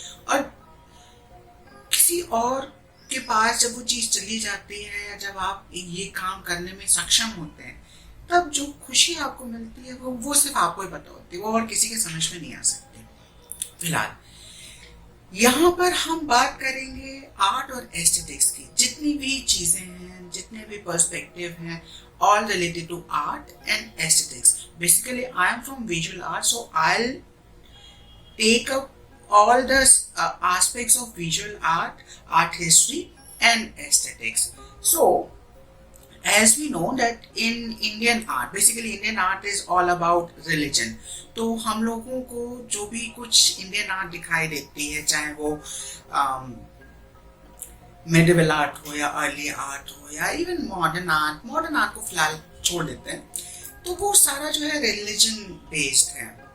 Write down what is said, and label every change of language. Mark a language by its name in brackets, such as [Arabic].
[Hindi] और किसी और के पास जब वो चीज़ चली जाती है, या जब आप ये काम करने में सक्षम होते हैं, तब जो खुशी आपको मिलती है वो सिर्फ आपको ही पता होती है, वो और किसी के समझ में नहीं आ सकती। फिलहाल यहाँ पर हम बात करेंगे आर्ट और एस्थेटिक्स की। जितनी भी चीज़ें हैं, जितने भी पर्सपेक्टिव हैं, [English] all related to art and aesthetics. Basically, I am from visual art, so I'll take up all the aspects of visual art, art history, and aesthetics. So, as we know that in Indian art, basically Indian art is all about religion. [Hindi] तो हम लोगों को जो भी कुछ Indian art दिखाई देती है, चाहे वो मेडिवल आर्ट हो या अर्ली आर्ट हो या इवन मॉडर्न आर्ट को फिलहाल छोड़ देते हैं, तो वो सारा जो है रिलीजन बेस्ड है।